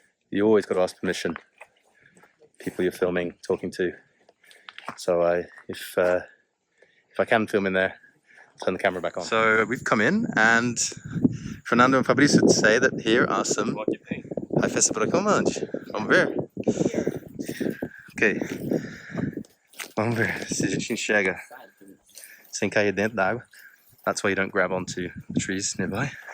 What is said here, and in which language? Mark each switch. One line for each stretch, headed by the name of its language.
English: You always got to ask permission. People you're filming, talking to. So if I can film in there, turn the camera back on. So we've come in, and Fernando and Fabrício say that here are some Hyphessobrycon amandae.
Portuguese: Vamos ver? Ok. Vamos ver se a gente enxerga sem cair dentro da água.
English: That's why you don't grab onto the trees nearby.